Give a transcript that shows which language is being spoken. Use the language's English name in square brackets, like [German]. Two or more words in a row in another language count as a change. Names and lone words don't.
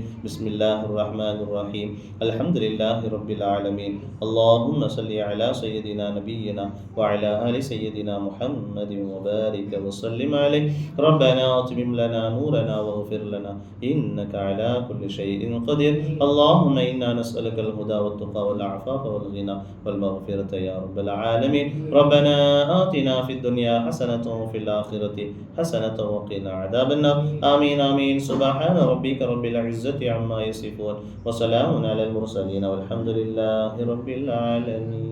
[Arabic] بسم الله الرحمن الرحيم. الحمد لله رب العالمين. اللهم صل على سيدنا نبينا وعلى آل سيدنا محمد وبارك وسلم عليه. ربنا أتمم لنا نورنا واغفر لنا إنك على كل شيء قدير. அல்லாஹும்ம إنا نسألك الهدى والتقى والعفاف والغنى والمغفرة يا رب العالمين. ربنا آتنا في الدنيا حسنة وفي الآخرة حسنة وقنا عذاب النار. آمين آمين. سبحان ربك رب العزة عما يصفون وسلام على المرسلين والحمد لله رب العالمين.